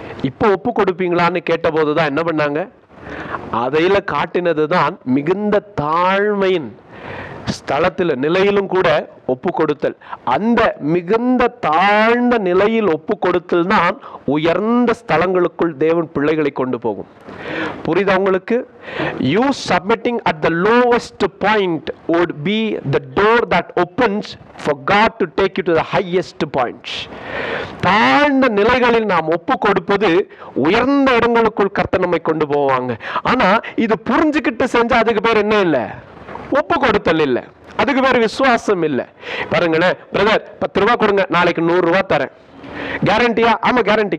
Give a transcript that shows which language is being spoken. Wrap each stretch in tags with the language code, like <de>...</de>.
<ta>இப்போ ஒப்பு கொடுப்பீங்களான்னு கேட்ட போதுதான் என்ன பண்ணாங்க? அதையில காட்டினதுதான் மிகுந்த தாழ்மையின் ஸ்தலத்தில் நிலையிலும் கூட ஒப்பு கொடுத்தல். அந்த மிகுந்த தாழ்ந்த நிலையில் ஒப்பு கொடுத்தல் தான் உயர்ந்த ஸ்தலங்களுக்குள் தேவன் பிள்ளைகளை கொண்டு போகும். புரியுதா உங்களுக்கு?</ta> <en>You submitting at the lowest point would be the door that opens for God to take you to the highest point.</en> <ta>தாழ்ந்த நிலைகளில் நாம் ஒப்பு கொடுப்பது உயர்ந்த இடங்களுக்குள் கர்த்தர் நம்மை கொண்டு போவாங்க. ஆனா இது புரிஞ்சுக்கிட்டு செஞ்சா அதுக்கு பேர் என்ன இல்லை? ஒப்பு கொடுத்தல் இல்லை, அதுக்கு பேர் விசுவாசம் இல்லை. பாருங்களேன், பிரதர் 10 ரூபா கொடுங்க, நாளைக்கு 100 ரூபா தரேன், கேரண்டியா? ஆமா கேரண்டி.</ta>